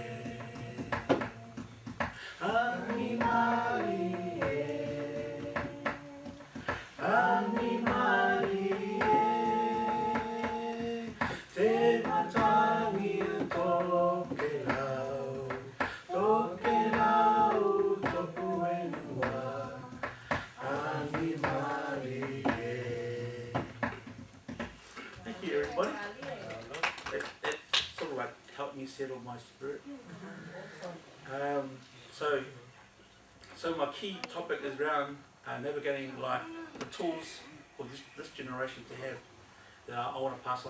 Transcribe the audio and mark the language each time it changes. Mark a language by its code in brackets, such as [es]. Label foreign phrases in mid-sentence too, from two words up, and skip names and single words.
[tkl] Angi Malie, Angi Malie, te matangi tokelau, tokelau kapuenua, Angi Malie. [en] Thank you, everybody. It sort of like helped me settle my spirit. So my key topic is around navigating life, the tools for this generation to have that I want to pass on.